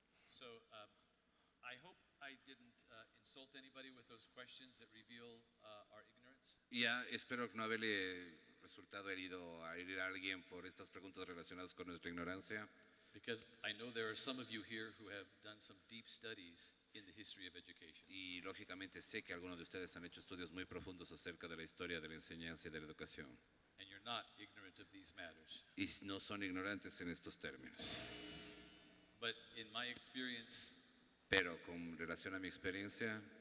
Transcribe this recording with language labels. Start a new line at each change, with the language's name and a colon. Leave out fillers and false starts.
English: So I hope I didn't insult anybody with those questions that reveal our ignorance.
Spanish: Ya espero no haberle resultado herido a herir a alguien por estas preguntas relacionadas con nuestra ignorancia.
English: Because I know there are some of you here who have done some deep studies in the history of education.
Spanish: Y lógicamente sé que algunos de ustedes han hecho estudios muy profundos acerca de la historia de la enseñanza y de la educación.
English: And you're not ignorant of these matters.
Spanish: Y no son ignorantes en estos términos.
English: But in my experience,
Spanish: Pero con relación a mi experiencia,